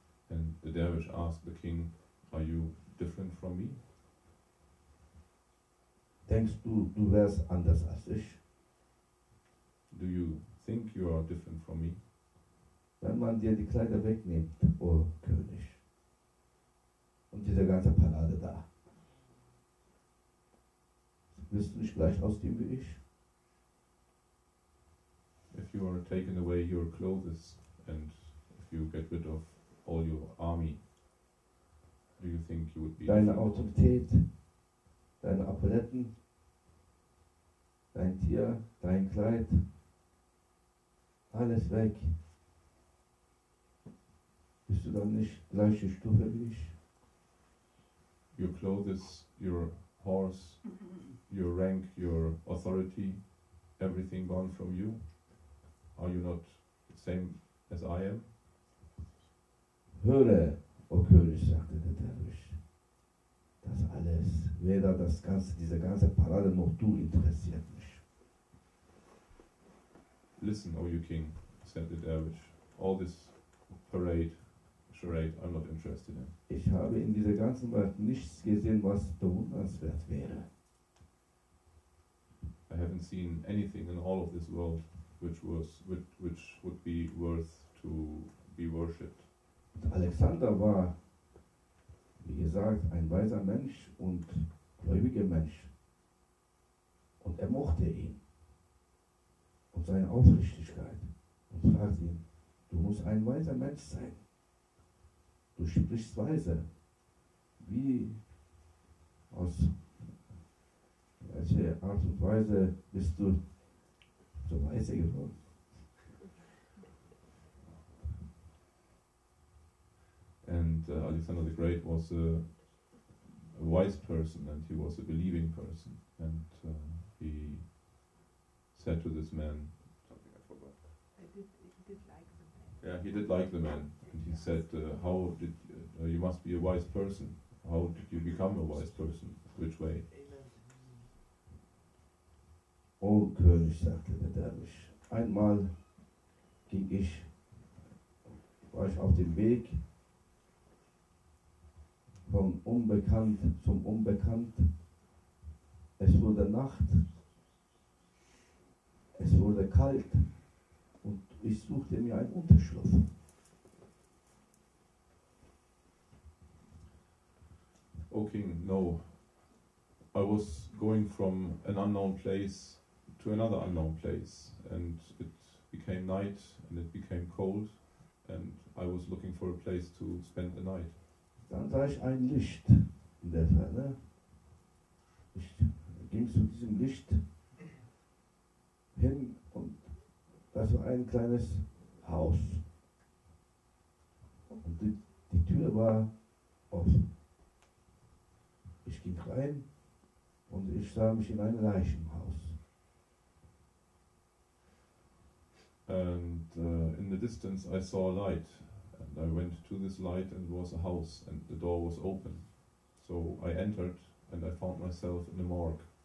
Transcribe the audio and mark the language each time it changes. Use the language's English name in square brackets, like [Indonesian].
[English] And the dervish asked the king, are you different from me? [German] Denkst du, du wärst anders als ich? [English] Do you think you are different from me? [German] Wenn man dir die Kleider wegnimmt, o König, und diese ganze Parade da, bist du nicht gleich aussehen wie ich? [English] If you are taken away your clothes and if you get rid of all your army, do you think you would be [German] Deine [English] different? [German] Autorität, deine Apparetten, dein Tier, dein Kleid, alles weg. Bist du dann nicht gleiche Stufe wie ich? [English] Your clothes, your horse, your rank, your authority, everything gone from you? Are you not the same as I am? [German] Höre, o König, sagte der Derwisch, das alles, weder diese ganze Parade noch du interessiert mich. [English] Listen, O you king, said the dervish, all this charade, I'm not interested in. [German] Ich habe in dieser ganzen Welt nichts gesehen, was bewundernswert wäre. [English] I haven't seen anything in all of this world which would be worth to be worshipped. [German] Und Alexander war, wie gesagt, ein weiser Mensch und gläubiger Mensch. Und er mochte ihn und seine Aufrichtigkeit und fragte ihn, du musst ein weiser Mensch sein. Du sprichst weise. Wie, aus welcher Art und Weise bist du so weise geworden? [English] And Alexander the Great was a wise person and he was a believing person. And he said to this man, something I forgot. He did like the man. Yeah, he did like the man. And he said, how did you must be a wise person. How did you become a wise person? Which way? [German] O König, sagte der Derwisch, einmal war ich auf dem Weg von Unbekannt zum Unbekannt. Es wurde Nacht, es wurde kalt Und ich suchte mir einen Unterschlupf. [English] O King, no. I was going from an unknown place to another unknown place, and it became night, and it became cold, and I was looking for a place to spend the night. [German] Dann sah ich ein Licht in der Ferne. Ich ging zu diesem Licht hin und das war ein kleines Haus. Und die Tür war offen. Ich ging rein und ich sah mich in ein Leichenhaus. [English] And in the distance I saw a light, and I went to this light, and it was a house, and the door was open. So I entered, and I found myself in a morgue.